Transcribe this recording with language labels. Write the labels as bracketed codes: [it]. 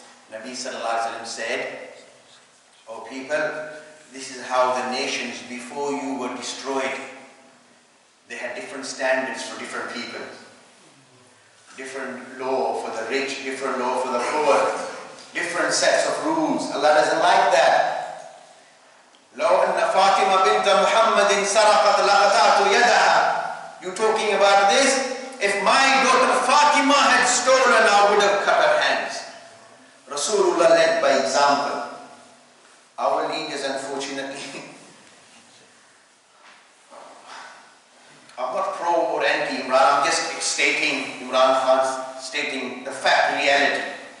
[en] Nabi sallallahu alaihi wasallam said, oh people, this is how the nations before you were destroyed. They had different standards for different people. Different law for the rich, different law for the poor, different sets of rules. Allah doesn't like that. [ar] لو أن فاطمة بنت محمد سرقت لقطعت يدها. [en] You talking about this? If my daughter Fatima had stolen, I would have cut her hands. Rasulullah led by example. Our leaders, unfortunately, I'm not pro or anti Imran, I'm just stating Imran Khan's, stating the fact, reality.